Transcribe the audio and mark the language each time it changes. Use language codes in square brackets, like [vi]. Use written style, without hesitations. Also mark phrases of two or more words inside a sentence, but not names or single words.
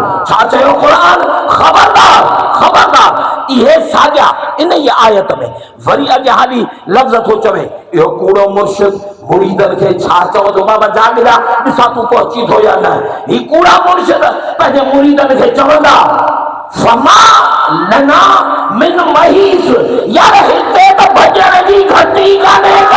[sd] छा चयो क़ुरान? ख़बरदार ख़बरदार इहे साॻिया इन ई आयत में वरी अॻियां हली लफ़्ज़ थो चवे इहो कूड़ो मुर्शिद मुरीदनि खे छा चवंदो? बाबा जाॻिया ॾिसां तूं पहुची थो या न। ही कूड़ा मुर्शिद पंहिंजे मुरीदनि खे चवंदा [ar] فما لنا من محيص, [sd] यार हिते त भॼण जी घटी कान्हे का।